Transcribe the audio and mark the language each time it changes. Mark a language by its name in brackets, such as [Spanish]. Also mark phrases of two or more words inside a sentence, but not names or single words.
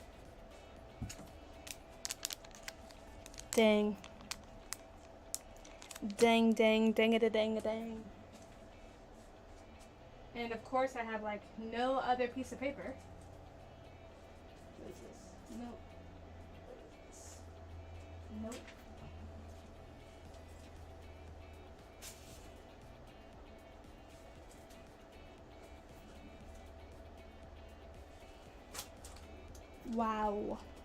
[English] Dang. Dang, dang, dang-a-da-dang-a-dang. And of course I have like no other piece of paper. What is this? Nope. What is this? Nope. Wow.